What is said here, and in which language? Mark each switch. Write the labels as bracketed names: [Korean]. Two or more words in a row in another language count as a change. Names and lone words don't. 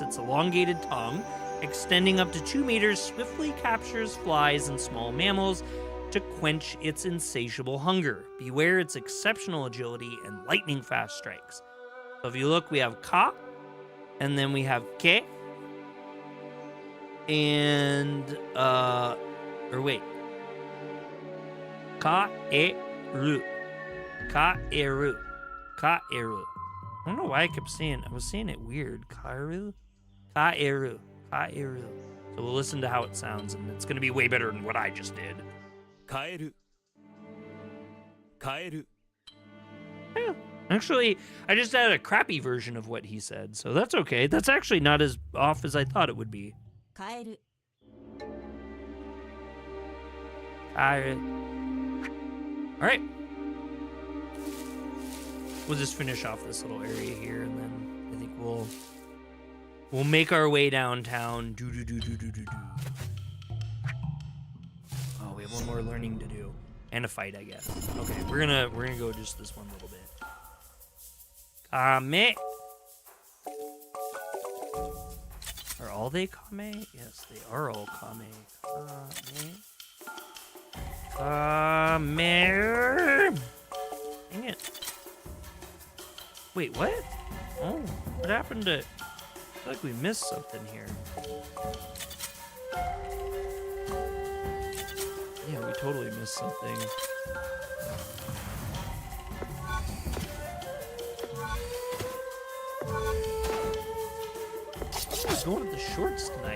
[English] Its elongated tongue, extending up to 2 meters, swiftly captures flies and small mammals to quench its insatiable hunger. Beware its exceptional agility and lightning-fast strikes. So if you look, we have Ka, and then we have Ke, and, or wait, [Japanese] Ka-e-ru, Ka-e-ru, Ka-e-ru. [English] I don't know why I kept saying, I was saying it weird, [Japanese] Ka-e-ru, Ka-e-ru, Ka-e-ru. [English] So we'll listen to how it sounds, and it's going to be way better than what I just did. [Japanese] Kaeru. Kaeru. [English] Yeah. Actually, I just had a crappy version of what he said, so that's okay. That's actually not as off as I thought it would be. [Japanese] カエル [English] All right. We'll just finish off this little area here, and then I think we'll make our way downtown. Oh, we have one more learning to do, and a fight, I guess. Okay, we're gonna go just this one little bit. Kame. Are all they Kame? Yes, they are all Kame. Kame. Dang it. Wait, what? Oh, what happened to... I feel like we missed something here. Yeah, we totally missed something. What's going with the shorts tonight?